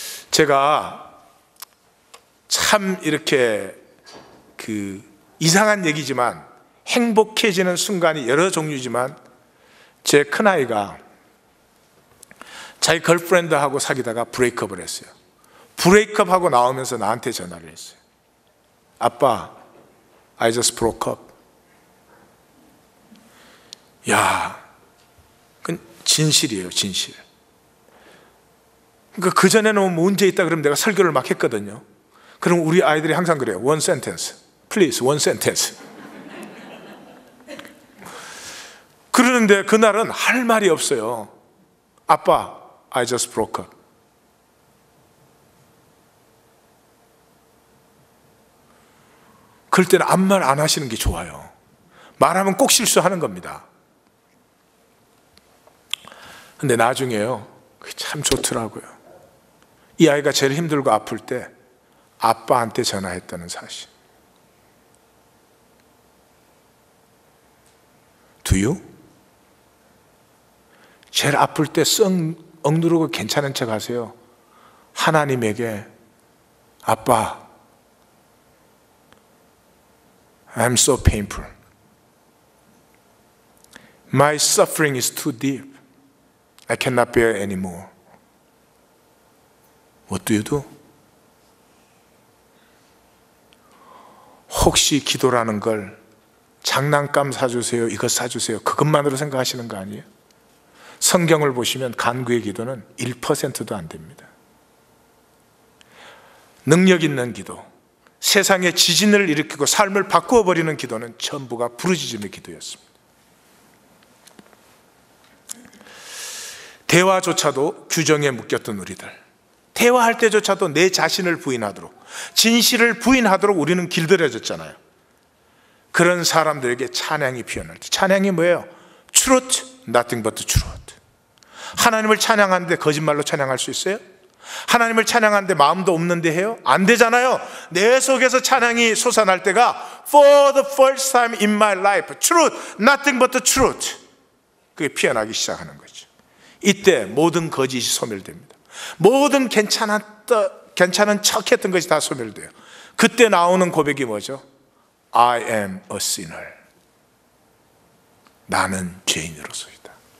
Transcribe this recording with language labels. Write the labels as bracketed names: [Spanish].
[Korean] 제가 참 이렇게 이상한 얘기지만 행복해지는 순간이 여러 종류지만, 제 큰아이가 자기 걸프렌드하고 사귀다가 브레이크업을 했어요. 브레이크업하고 나오면서 나한테 전화를 했어요. [English] 아빠, I just broke up. [Korean] 야, 그건 진실이에요, 진실. 그러니까 그전에는 문제 있다 그러면 내가 설교를 막 했거든요. 그럼 우리 아이들이 항상 그래요. [English] One sentence, please, one sentence. [Korean] 그러는데 그날은 할 말이 없어요. [English] 아빠, I just broke up. [Korean] 그럴 때는 아무 말 안 하시는 게 좋아요. 말하면 꼭 실수하는 겁니다. 근데 나중에요, 그게 참 좋더라고요. 이 아이가 제일 힘들고 아플 때 아빠한테 전화했다는 사실. [English] Do you? [Korean] 제일 아플 때 썩 억누르고 괜찮은 척 하세요. [English] 하나님에게, 아빠, I'm so painful. My suffering is too deep. I cannot bear anymore. What do you do? [Korean] 혹시 기도라는 걸 장난감 사주세요, 이것 사주세요, 그것만으로 생각하시는 거 아니에요? 성경을 보시면 간구의 기도는 1%도 안 됩니다. 능력 있는 기도, 세상에 지진을 일으키고 삶을 바꾸어 버리는 기도는 전부가 부르짖음의 기도였습니다. 대화조차도 규정에 묶였던 우리들, 대화할 때조차도 내 자신을 부인하도록, 진실을 부인하도록 우리는 길들여졌잖아요. 그런 사람들에게 찬양이 피어날 때, 찬양이 뭐예요? [English] Truth, nothing but truth. [Korean] 하나님을 찬양하는데 거짓말로 찬양할 수 있어요? 하나님을 찬양하는데 마음도 없는데 해요? 안 되잖아요. [English] 내 속에서 찬양이 솟아날 때가 For the first time in my life, truth, nothing but the truth. [Korean] 그게 피어나기 시작하는 거죠. 이때 모든 거짓이 소멸됩니다. 모든 괜찮은 척했던 것이 다 소멸돼요. 그때 나오는 고백이 뭐죠? [English] I am a sinner. 나는 죄인으로서이다.